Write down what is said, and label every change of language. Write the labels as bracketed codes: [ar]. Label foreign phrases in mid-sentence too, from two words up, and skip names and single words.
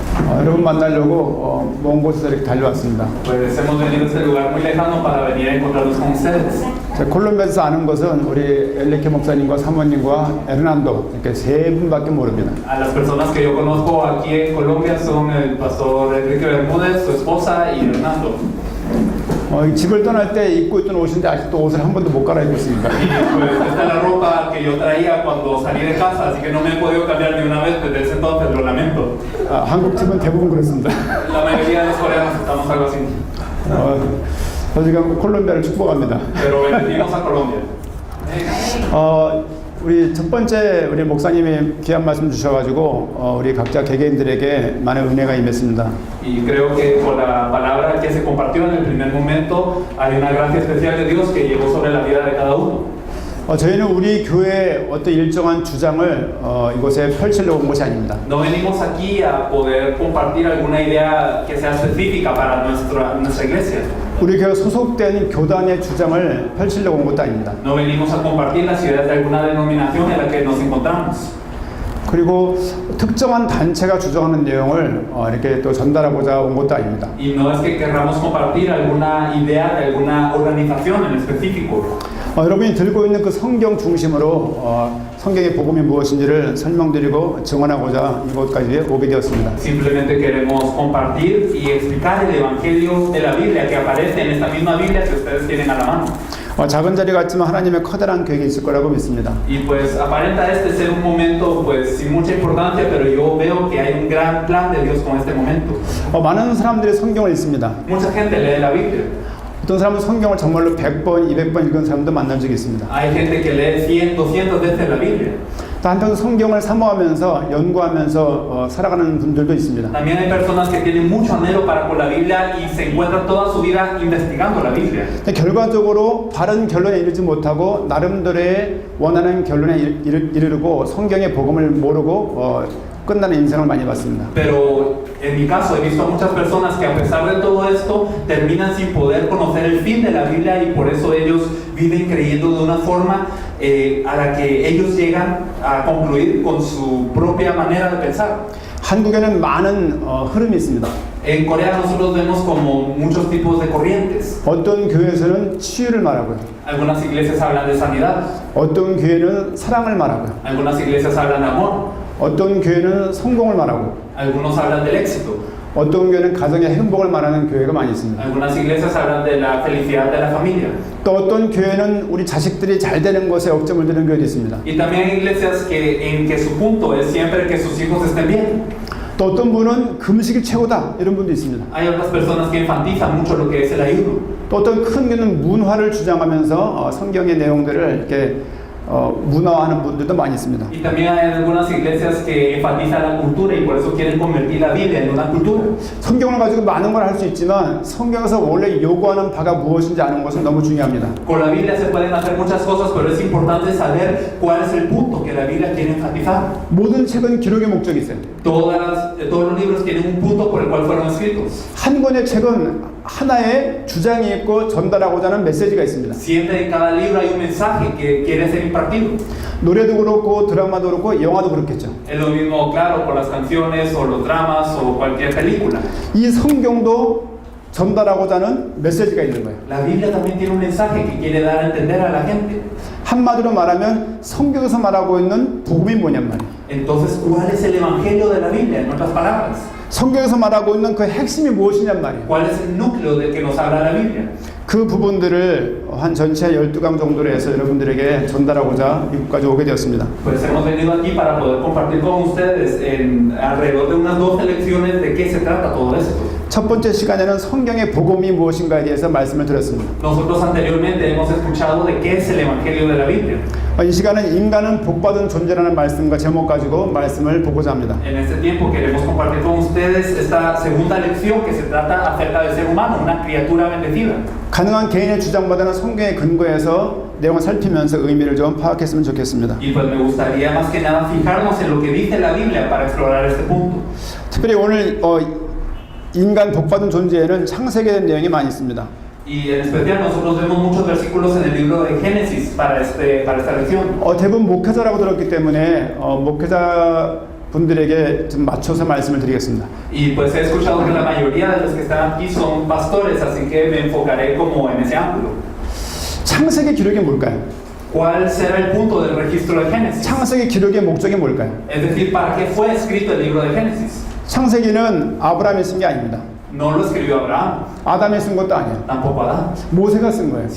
[ko] 여러분 만나려고 먼 곳에서 이렇게 달려왔습니다. [es] Pues hemos venido a este lugar muy lejano para venir a encontrarnos con ustedes. [ko] 제가 콜롬비아에서 아는 것은 우리 엘리케 목사님과 사모님과 에르난도 이렇게 세 분밖에 모릅니다. [es] A las personas que yo conozco aquí en Colombia son el pastor Enrique Bermúdez, su esposa y Hernando. [ko] 이 집을 떠날 때 입고 있던 옷인데 아직도 옷을 한 번도 못 갈아입고 있습니다. [es] Y pues esta es la ropa que yo traía cuando salí de casa, así que no me he podido cambiar ni una vez desde ese entonces, lo lamento. [ko] 한국 집은 대부분 그렇습니다. [es] La mayoría de los coreanos estamos algo así. [ko] 저 지금 콜롬비아를 축복합니다. [es] Pero bendecimos a Colombia. [ko] 우리 첫 번째 우리 목사님이 귀한 말씀 주셔가지고 우리 각자 개개인들에게 많은 은혜가 임했습니다. [es] Y creo que por la palabra que se compartió en el primer momento hay una gracia especial de Dios que llegó sobre la vida de cada uno. [ko] 저희는 우리 교회의 어떤 일정한 주장을 이곳에 펼치려고 온 것이 아닙니다. [es] No venimos aquí a poder compartir alguna idea que sea específica para nuestra iglesia. [ko] 우리 교회 소속된 교단의 주장을 펼치려고 온 것도 아닙니다. [es] No venimos a compartir las ideas de alguna denominación en la que nos encontramos. [ko] 그리고 특정한 단체가 주장하는 내용을 이렇게 또 전달하고자 온 것도 아닙니다. [es] Y no es que querramos compartir alguna idea de alguna organización en específico. [ko] 여러분이 들고 있는 그 성경 중심으로 성경의 복음이 무엇인지를 설명드리고 증언하고자 이곳까지 오게 되었습니다. [es] Simplemente queremos compartir y explicar el evangelio de la Biblia que aparece en esta misma Biblia que ustedes tienen a la mano. [ko] 작은 자리 같지만 하나님의 커다란 계획이 있을 거라고 믿습니다. [es] Y pues aparenta este ser un momento pues sin mucha importancia, pero yo veo que hay un gran plan de Dios con este momento. [ko] 많은 사람들이 성경을 읽습니다. [es] Mucha gente lee la Biblia. [ko] 어떤 사람은 성경을 정말로 100번, 200번 읽은 사람도 만난 적이 있습니다. [es] Hay gente que lee 100, 200 veces la Biblia. [ko] 또 한편 성경을 사모하면서 연구하면서 살아가는 분들도 있습니다. [es] También hay personas que tienen mucho anhelo para con la Biblia y se encuentran toda su vida investigando la Biblia. [ko] 결과적으로 바른 결론에 이르지 못하고 나름대로의 원하는 결론에 이르고 성경의 복음을 모르고 끝나는 인생을 많이 봤습니다. [es] Pero en mi caso he visto a muchas personas que a pesar de todo esto terminan sin poder conocer el fin de la Biblia y por eso ellos viven creyendo de una forma a la que ellos llegan a concluir con su propia manera de pensar. [ko] 한국에는 많은 흐름이 있습니다. [es] En Corea nosotros vemos como muchos tipos de corrientes. [ko] 어떤 교회에서는 치유를 말하고요. [es] Algunas iglesias hablan de sanidad. [ko] 어떤 교회는 사랑을 말하고요. [es] Algunas iglesias hablan de amor. [ko] 어떤 교회는 성공을 말하고 [es] Algunos hablan del éxito. [ko] 어떤 교회는 가정의 행복을 말하는 교회가 많이 있습니다. [es] Algunas iglesias hablan de la felicidad de la familia. [ko] 또 어떤 교회는 우리 자식들이 잘 되는 것에 억점을 두는 교회도 있습니다. [es] Y también hay iglesias en que su punto es siempre que sus hijos estén bien. [ko] 또 어떤 분은 금식이 최고다 이런 분도 있습니다. [es] Hay otras personas que enfatizan mucho lo que es el ayuno. [ko] 또 어떤 큰 교회는 문화를 주장하면서 성경의 내용들을 이렇게 문화화하는 분들도 많이 있습니다. [es] Y también hay algunas iglesias que enfatizan la cultura y por eso quieren convertir la Biblia en una cultura. [ko] 성경을 가지고 많은 걸 할 수 있지만 성경에서 원래 요구하는 바가 무엇인지 아는 것은 너무 중요합니다. [es] Con la Biblia se pueden hacer muchas cosas, pero es importante saber cuál es el punto que la Biblia quiere enfatizar. [ko] 모든 책은 기록의 목적이 있어요. [es] Todos los libros tienen un punto por el cual fueron escritos. [ko] 한 권의 책은 하나의 주장이 있고 전달하고자 하는 메시지가 있습니다. [es] Siempre en cada libro hay un mensaje que quiere ser impartido. [ko] 노래도 그렇고 드라마도 그렇고 영화도 그렇겠죠. [es] Es lo mismo, claro, con las canciones o los dramas o cualquier película. [ko] 이 성경도 전달하고자 하는 메시지가 있는 거예요. [es] La Biblia también tiene un mensaje que quiere dar a entender a la gente. [ko] 한마디로 말하면 성경에서 말하고 있는 복음이 뭐냔 말이에요. [es] Entonces, ¿cuál es el evangelio de la Biblia? En otras palabras, [ko] 성경에서 말하고 있는 그 핵심이 무엇이냔 말이에요. [es] ¿cuál es el núcleo del que nos habla la Biblia? [ko] 그 부분들을 한 전체 12강 정도로 해서 여러분들에게 전달하고자 미국까지 오게 되었습니다. [es] Pues hemos venido aquí para poder compartir con ustedes en alrededor de unas 12 lecciones de qué se trata todo esto. [ko] 첫 번째 시간에는 성경의 복음이 무엇인가에 대해서 말씀을 드렸습니다. [es] Nosotros anteriormente hemos escuchado de qué es el evangelio de la Biblia. [ko] 이 시간은 인간은 복받은 존재라는 말씀과 제목 가지고 말씀을 보고자 합니다. [es] En este tiempo queremos compartir con ustedes esta segunda lección que se trata acerca del ser humano, una criatura bendecida. [ko] 가능한 개인의 주장보다는 성경의 근거에서 내용을 살피면서 의미를 좀 파악했으면 좋겠습니다. [es] Y pues me gustaría más que nada fijarnos en lo que dice la Biblia para explorar este punto. [ko] 특별히 오늘 인간 복받은 존재에는 창세기에 대한 내용이 많이 있습니다. [es] Y en especial nosotros vemos muchos versículos en el libro de Génesis para esta lección. [ko] 대부분 목회자라고 들었기 때문에 목회자 분들에게 좀 맞춰서 말씀을 드리겠습니다. [es] Y pues he escuchado que la mayoría de los que están aquí son pastores, así que me enfocaré como en ese ángulo. [ko] 창세기 기록이 뭘까요? [es] ¿Cuál será el punto del registro de Génesis? [ko] 창세기 기록의 목적이 뭘까요? [es] Es decir, ¿para qué fue escrito el libro de Génesis? [ko] 창세기는 아브라함이 쓴 게 아닙니다. [es] No lo escribió Abraham, [ko] 아담이 쓴 것도 아니에요. [es] tampoco Adán, [ko] 모세가 쓴 거예요.